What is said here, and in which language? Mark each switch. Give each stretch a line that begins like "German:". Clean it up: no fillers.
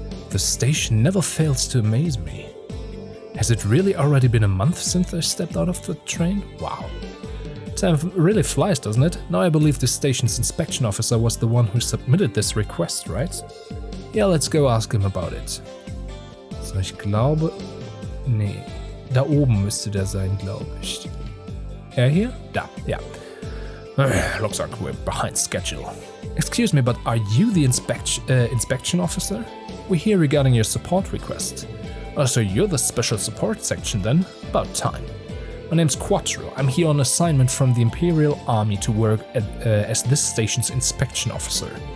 English: The station never fails to amaze me. Has it really already been a month since I stepped out of the train? Wow. Time really flies, doesn't it? Now I believe the station's inspection officer was the one who submitted this request, right? Yeah, let's go ask him about it.
German: So, ich glaube... Nee. Da oben müsste der sein, glaube ich.
English: er here? Da, yeah. Looks like we're behind schedule. Excuse me, but are you the inspection officer? We're here regarding your support request. Oh, so you're the special support section then? About time. My name's Quattro. I'm here on assignment from the Imperial Army to work as this station's inspection officer.